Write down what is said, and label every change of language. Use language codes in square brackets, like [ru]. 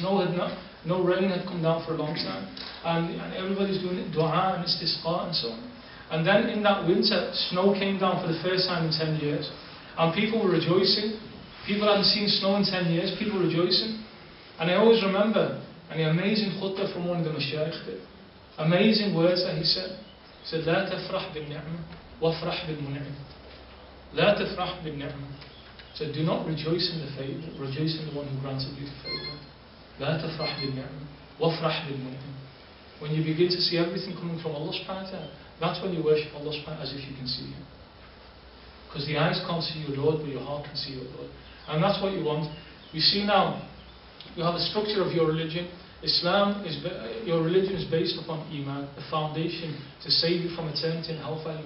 [en] No rain had come down for a long time. And everybody's doing dua and istisqa and so on. And then in that winter, snow came down for the first time in 10 years. And people were rejoicing. People hadn't seen snow in 10 years. People were rejoicing. And I always remember an amazing khutbah from one of the mashayikh did. Amazing words that he said. He said, [ar] لا تفرح بالنعمة وافرح بالمنعم. لا تفرح بالنعمة. [en] So do not rejoice in the favor, rejoice in the one who granted you the favor. [ar] لا تفرح بالنعمة وافرح بالمنعم. [en] When you begin to see everything coming from Allah subhanahu wa ta'ala, that's when you worship Allah subhanahu wa ta'ala as if you can see Him. Because the eyes can't see your Lord, but your heart can see your Lord. And that's what you want. You see now, you have a structure of your religion. Your religion is based upon Iman, the foundation to save you from eternity and hellfire.